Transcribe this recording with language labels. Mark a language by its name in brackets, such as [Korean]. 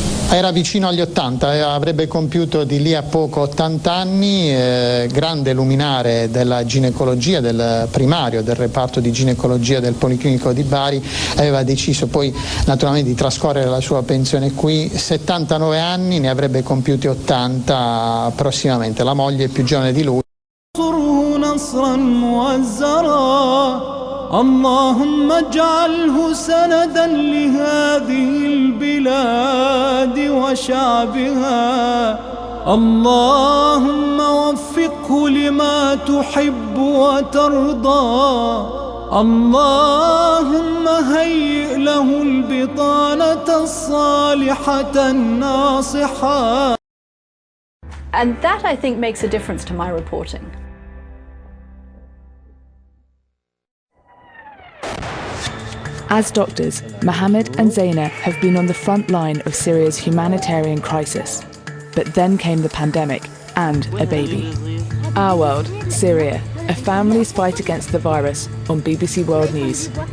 [Italian] Era vicino agli 80, avrebbe compiuto di lì a poco 80 anni, grande luminare della ginecologia, del primario, del reparto di ginecologia del Policlinico di Bari, aveva deciso poi naturalmente di trascorrere la sua pensione qui, 79 anni, ne avrebbe compiuti 80 prossimamente, la moglie più giovane di lui. [Arabic] اللهم اجعله سندا لهذه البلاد وشعبها اللهم وفقه لما تحب وترضى اللهم هيئ له البطانة الصالحة الناصحة. [English] And that, I think, makes a difference to my reporting. As doctors, Mohammed and Zaina have been on the front line of Syria's humanitarian crisis. But then came the pandemic and a baby. Our world, Syria, a family's fight against the virus on BBC World News.